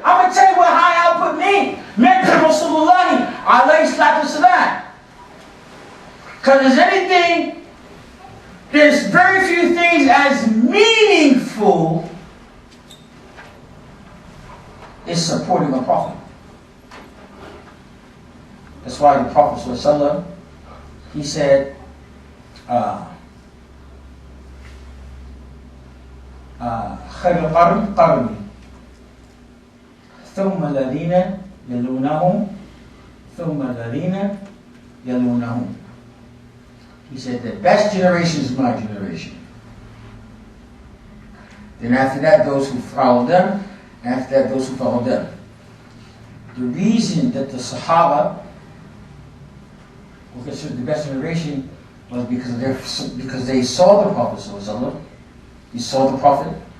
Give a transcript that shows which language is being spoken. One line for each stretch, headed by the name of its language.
English: I'm going to tell you what high output means. Mentor Rasulullah alayhi salatu wasalam. Because there's very few things as meaningful as supporting the Prophet. That's why the Prophet ﷺ, he said,
Arabic: خير القرن قرني ثم الذين يلونهم ثم الذين يلونهم.
English: He said the best generation is my generation. Then after that, those who follow them. After that, those who follow them. The reason that the Sahaba were considered the best generation was because they saw the Prophet ﷺ. You saw the Prophet.